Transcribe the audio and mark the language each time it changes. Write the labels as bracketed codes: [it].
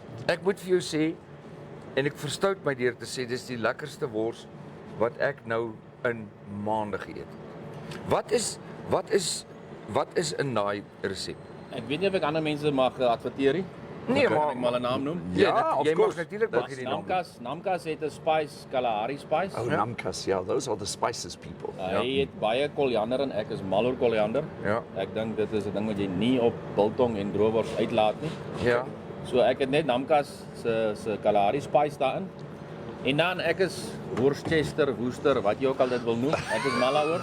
[af] Ek moet vir jou sê en ek verstout my deur te sê dis die lekkerste wors wat ek nou in maande geëet het. Wat is in daai resep? Ek weet nie of ek ander mense mag adverteer nie. Nee, Kan ek maar 'n naam noem? Ja, of jy mag [en] course. [af] natuurlik mag jy die naam. Namkas het 'n spice, Kalahari spice. [en] Oh, Namkas, ja, those are the spices people. [af] Hy het baie koriander en ek is mal oor koriander. Ja. Ek dink dit is 'n ding wat jy nie op biltong en droewors uitlaat nie. Ja. So ek het net Namkas se Kalahari spice daarin. En dan ek is Worcester, Worcester, wat jy ook al dit wil noem. Ek is mal daaroor.